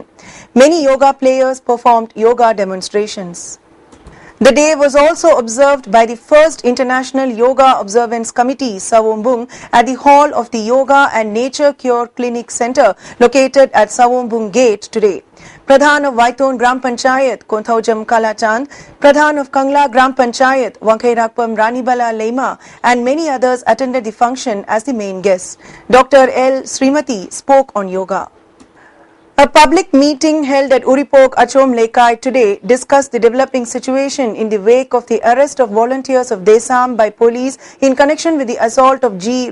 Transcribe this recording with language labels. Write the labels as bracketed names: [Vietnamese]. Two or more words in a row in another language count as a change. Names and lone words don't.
[English] Many yoga players performed yoga demonstrations. The day was also observed by the first International Yoga Observance Committee, Sawombung, at the hall of the Yoga and Nature Cure Clinic Center located at Sawombung Gate today. Pradhan of Waiton Gram Panchayat, Konthaujam Kalachand, Pradhan of Kangla Gram Panchayat, Wankairakpam Ranibala Lema, and many others attended the function as the main guests. Dr. L. Srimati spoke on yoga. A public meeting held at Uripok Achom Lekai today discussed the developing situation in the wake of the arrest of volunteers of Desam by police in connection with the assault of G.